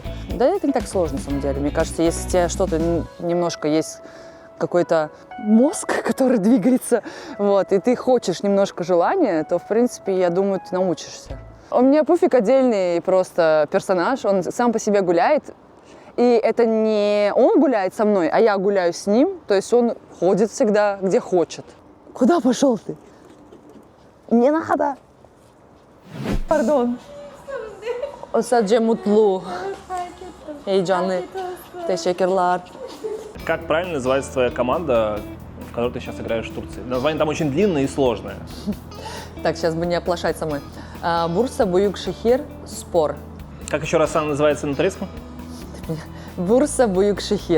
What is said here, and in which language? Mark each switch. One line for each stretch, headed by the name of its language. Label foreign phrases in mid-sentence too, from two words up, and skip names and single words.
Russian: Да это не так сложно, на самом деле. Мне кажется, если у тебя что-то немножко есть, какой-то мозг, который двигается, и ты хочешь немножко желания, то, в принципе, я думаю, ты научишься. У меня пуфик отдельный просто персонаж, он сам по себе гуляет, и это не он гуляет со мной, а я гуляю с ним, то есть он ходит всегда, где хочет. Куда пошел ты? Не надо.
Turkish: Pardon. Sadece mutlu. Heyecanlı. Teşekkürler.
Russian: Как правильно называется твоя команда, в которой ты сейчас играешь в Турции? Название там очень длинное и сложное. Так, сейчас бы не оплошать самой. Бурса Буюкшехир Спор. Как еще раз она называется на турецком? Бурса Буюкшехир.